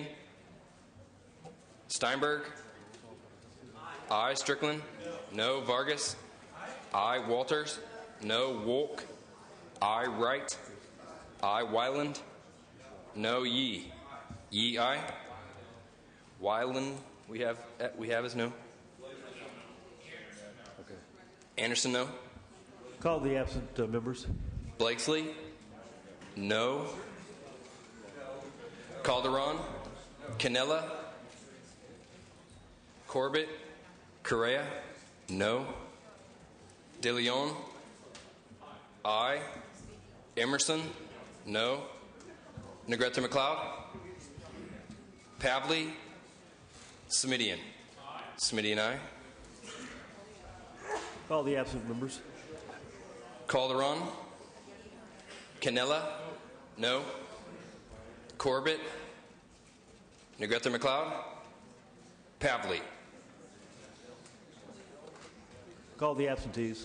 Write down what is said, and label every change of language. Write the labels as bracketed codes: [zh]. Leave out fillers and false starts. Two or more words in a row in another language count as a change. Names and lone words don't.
[en] Steinberg. Aye. Strickland. No. Vargas. Aye. Walters. No. Wolk. Aye. Wright. Aye. Wyland. No. Yee. Yee, aye. Wyland, we have as no. Okay. Anderson, no. Call the absent members. Blakesley, no. Calderon, Canella, Corbett, Correa, no. De Leon, aye. Emerson, no. Negrete McLeod, Pavley, Semidian. Semidian, aye. Call the absent members. Calderon, Canella, no. Corbett, Negrete McLeod, Pavley. Call the absentees.